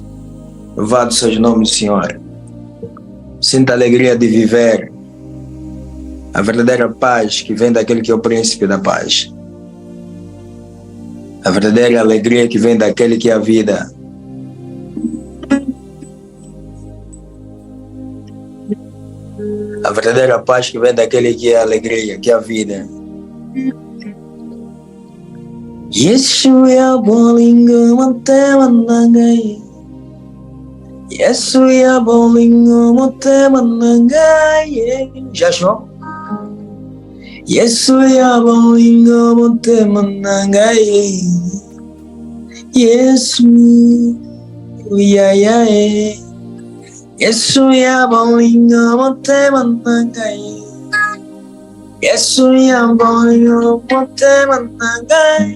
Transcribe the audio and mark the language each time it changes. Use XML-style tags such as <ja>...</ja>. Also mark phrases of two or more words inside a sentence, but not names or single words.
<pt>Louvado seja o nome do Senhor. Sinta a alegria de viver a verdadeira paz que vem daquele que é o príncipe da paz. A verdadeira alegria que vem daquele que é a vida. A verdadeira paz que vem daquele que é a alegria, que é a vida.</pt> <ln>Yeshuya bolingo mate manangai. Yeshuya bolingo mate manangai.</ln> <pt>Já achou?</pt> <ln>Yeshuya bolingo mate manangai. Yeshuya yae. Yeshuya bolingo mate manangai. Yeshuya bolingo mate manangai.</ln>